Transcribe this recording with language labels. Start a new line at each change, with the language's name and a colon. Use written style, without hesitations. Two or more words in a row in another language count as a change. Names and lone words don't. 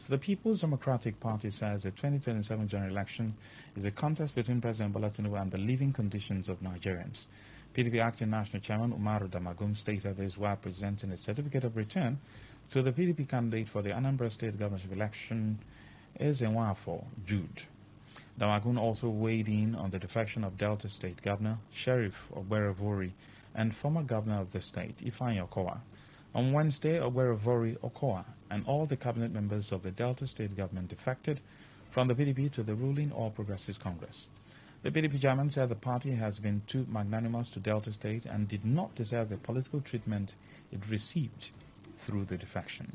English: The People's Democratic Party says the 2027 general election is a contest between President Bola Tinubu and the living conditions of Nigerians. PDP Acting National Chairman Umaru Damagum stated this while presenting a certificate of return to the PDP candidate for the Anambra State governorship election, Ezenwafo Jude. Damagum also weighed in on the defection of Delta State Governor Sheriff Ogberovori and former governor of the state, Ifeanyi Okowa. On Wednesday, Ogberovori Okowa and all the cabinet members of the Delta State government defected from the PDP to the ruling All Progressives Congress. The PDP chairman said the party has been too magnanimous to Delta State and did not deserve the political treatment it received through the defection.